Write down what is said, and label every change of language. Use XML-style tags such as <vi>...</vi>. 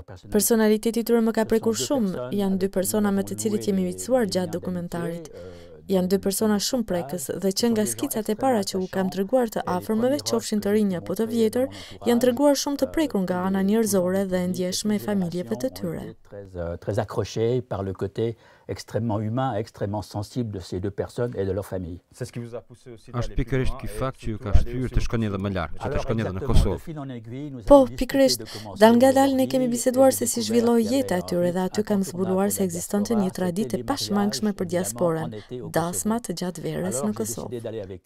<sq>Personaliteti i tyre më ka prekur shumë, janë dy persona me të cilit jemi miqësuar gjatë dokumentarit. Janë dy persona shumë prekës dhe që nga skicat e para që u kam treguar të afërmëve, qofshin të rinj apo të vjetër, janë treguar shumë të prekur nga ana njerëzore dhe ndjeshme e familjeve të tyre.</sq> <fr>Très accroché par le côté extrêmement humain, extrêmement sensible de ces deux personnes et de leur famille.</fr> <sq>Është pikërisht ky fakt që ju ka shtyrë të shkoni edhe më larg, që të shkoni edhe në Kosovë. Po, pikërisht, dal ngadalë ne kemi biseduar se si zhvilloi jeta e tyre dhe aty kam zbuluar se ekzistonte një traditë e pashmangshme për diasporën, dasma të gjatë verës në Kosovë.</sq>